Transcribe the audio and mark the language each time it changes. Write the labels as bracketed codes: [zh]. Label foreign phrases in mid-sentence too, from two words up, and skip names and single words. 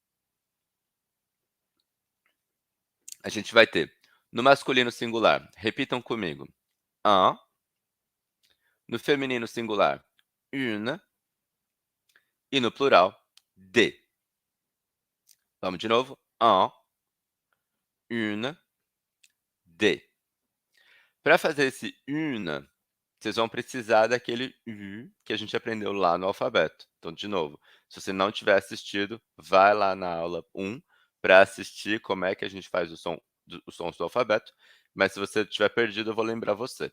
[pt] A gente vai ter, no masculino singular, repitam comigo, un, no feminino singular, une, e no plural, des. Vamos de novo, [fr] un, une, des. [pt] Para fazer esse une, vocês vão precisar daquele U que a gente aprendeu lá no alfabeto. Então, de novo, se você não tiver assistido, vai lá na aula 1 para assistir como é que a gente faz os sons do alfabeto, mas se você tiver perdido, eu vou lembrar você.